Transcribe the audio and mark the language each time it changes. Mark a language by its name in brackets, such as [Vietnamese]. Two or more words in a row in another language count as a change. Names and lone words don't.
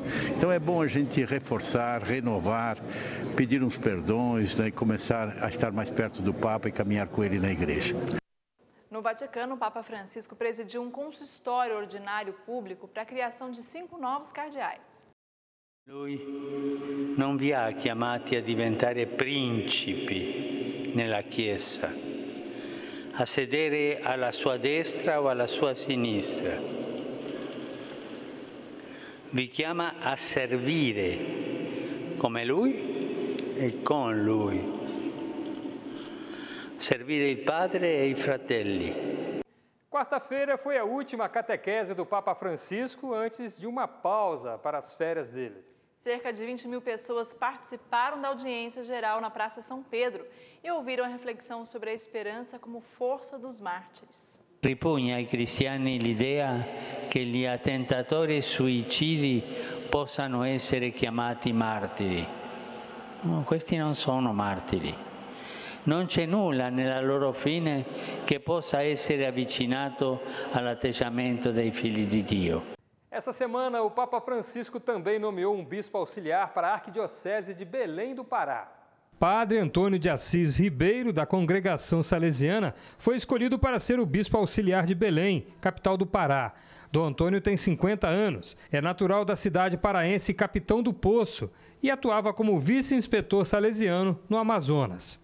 [Portuguese] Então é bom a gente reforçar, renovar, pedir uns perdões, né, e começar a estar mais perto do Papa e caminhar com ele na igreja. No Vaticano, o Papa Francisco presidiu um consistório ordinário público para a criação de 5 novos cardeais. [Italian] Lui non vi ha chiamati a diventare principi nella Chiesa, a sedere alla sua destra o alla sua sinistra. Vi chiama a servire come Lui e con Lui. Servire il Padre e i fratelli. [Portuguese] Quarta-feira foi a última catequese do Papa Francisco antes de uma pausa para as férias dele. Cerca de 20.000 pessoas participaram da audiência geral na Praça São Pedro e ouviram a reflexão sobre a esperança como força dos mártires. [Italian] Ripugna ai cristiani l'idea che gli attentatori e suicidi possano essere chiamati martiri. No, questi non sono martiri. Non c'è nulla nella loro fine che possa essere avvicinato all'atteggiamento dei figli di Dio. [Portuguese] Essa semana, o Papa Francisco também nomeou um bispo auxiliar para a Arquidiocese de Belém do Pará. Padre Antônio de Assis Ribeiro, da Congregação Salesiana, foi escolhido para ser o bispo auxiliar de Belém, capital do Pará. Dom Antônio tem 50 anos, é natural da cidade paraense Capitão do Poço e atuava como vice-inspetor salesiano no Amazonas.